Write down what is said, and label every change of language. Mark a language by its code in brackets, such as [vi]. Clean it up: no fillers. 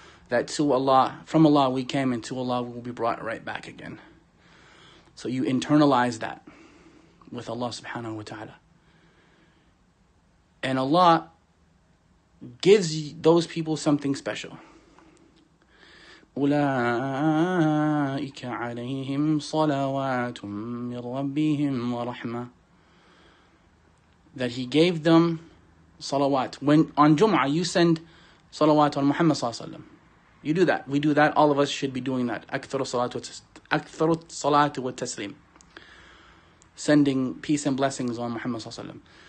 [en] That from Allah we came, and to Allah we will be brought right back again. So you internalize that with Allah subhanahu wa ta'ala. And Allah gives those people something special. [ar] أولئك عليهم صلوات من ربهم ورحمة. [en] That He gave them salawat. When on Jum'ah you send salawat on Muhammad sallallahu alaihi wasallam. You do that. We do that. All of us should be doing that. [ar] أكثر الصلاة والتسليم. [en] Sending peace and blessings on Muhammad sallallahu alaihi wasallam.